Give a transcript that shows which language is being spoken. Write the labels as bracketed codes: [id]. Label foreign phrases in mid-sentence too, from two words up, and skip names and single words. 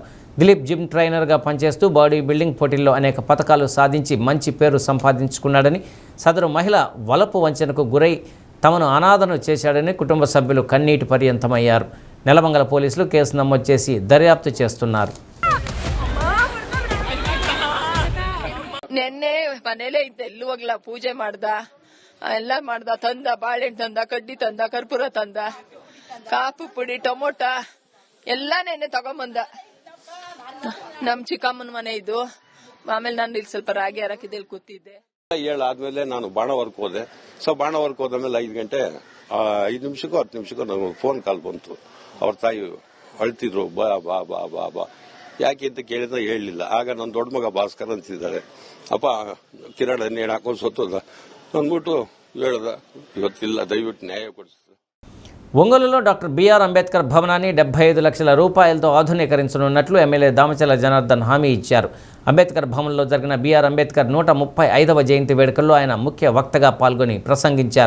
[te] దిలీప్ జిమ్ ట్రైనర్గా పనిచేస్తూ బాడీ బిల్డింగ్ పోటీల్లో అనేక పథకాలు సాధించి మంచి పేరు సంపాదించుకున్నాడని, సదరు మహిళ వలపు వంచనకు గురై తమను అనాథను చేశాడని కుటుంబ సభ్యులు కన్నీటి పర్యంతమయ్యారు. నెలమంగల పోలీసులు కేసు నమోదు చేసి దర్యాప్తు చేస్తున్నారు. [kn] ನಿನ್ನೆ ಮನೇಲೆ ಇದ್ದೆ, ಎಲ್ಲೂ ಹೋಗ್ಲ. ಪೂಜೆ ಎಲ್ಲ ಮಾಡ್ದ, ತಂದ ಬಾಳೆಹಣ್ಣು ತಂದ, ಕಡ್ಡಿ ತಂದ, ಕರ್ಪೂರ ತಂದ, ಕಾಪು ಪುಡಿ, ಟೊಮೊಟೊ ಎಲ್ಲ ನೆನ್ನೆ ತಗೊಂಬಂದ. ನಮ್ ಚಿಕ್ಕಮ್ಮನ ಮನೆ ಇದು. ಆಮೇಲೆ ನಾನು ಇಲ್ಲಿ ಸ್ವಲ್ಪ ರಾಗಿ ಹಾಕಿದ್ದೆ, ಕೂತಿದ್ದೆ. 7 ಆದ್ಮೇಲೆ ನಾನು ಬಾಣವರ್ಕ್ ಹೋದೆ. ಸೊ ಬಾಣವರ್ಕ್ ಹೋದ್ಮೇಲೆ 5 ಗಂಟೆ 5 ನಿಮಿಷಕ್ಕೂ 10 ನಿಮಿಷಕ್ಕೂ ನನಗೆ ಫೋನ್ ಕಾಲ್ ಬಂತು. ಅವ್ರ ತಾಯಿ ಅಳ್ತಿದ್ರು, ಬಾ ಬಾ ಬಾ ಬಾ ಬಾ ಯಾಕೆ ಅಂತ ಕೇಳಿದ್ರೆ ಹೇಳಲಿಲ್ಲ. ಆಗ ನನ್ನ ದೊಡ್ಡ ಮಗ ಭಾಸ್ಕರ್ ಅಂತಿದ್ದಾರೆ, ಅಪ್ಪ ಕಿರಣ ನೇಣು ಹಾಕೊಂಡು ಸತ್ತೋದ ಅಂದ್ಬಿಟ್ಟು ಹೇಳ್ದ. ಇವತ್ತಿಲ್ಲ, ದಯವಿಟ್ಟು ನ್ಯಾಯ ಕೊಡಿಸಿ. [te] ఒంగోలులో డాక్టర్ బిఆర్ అంబేద్కర్ భవనాన్ని 75 లక్షల రూపాయలతో ఆధునీకరించనున్నట్లు ఎమ్మెల్యే దామచర్ల జనార్దన్ హామీ ఇచ్చారు. అంబేద్కర్ భవన్లో జరిగిన బిఆర్ అంబేద్కర్ 135వ జయంతి వేడుకల్లో ఆయన ముఖ్య వక్తగా పాల్గొని ప్రసంగించారు.